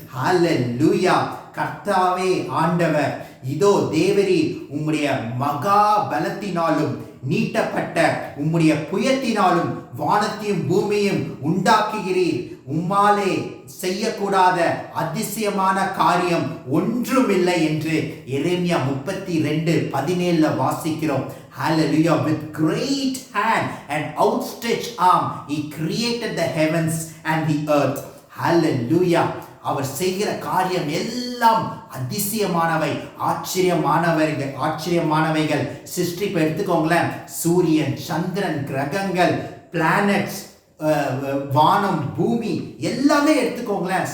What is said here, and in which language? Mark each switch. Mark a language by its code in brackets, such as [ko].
[ta] ஹல்லேலூயா. கர்த்தாவே ஆண்டவர், இதோ தேவரீ உம்முடைய மகா பலத்தினாலும் நீட்டப்பட்ட உம்முடைய புயத்தினாலும் வானத்தையும் பூமியையும் உண்டாக்குகிறீர். உம்மாலே செய்யக்கூடாத அதிசயமான காரியம் ஒன்றுமில்லை என்று எரேமியா 32:17 வாசிக்கிறோம். [en] Hallelujah. With great hand and outstretched arm he created the heavens and the earth. Hallelujah. [ta] அவர் செய்கிற காரியம் எல்லாம் அதிசயமானவை, ஆச்சரியமானவைகள். சிருஷ்டிப்பு எடுத்துக்கோங்களேன். சூரியன், சந்திரன், கிரகங்கள், பிளானட்ஸ், வானம், பூமி எல்லாமே எடுத்துக்கோங்களேன்.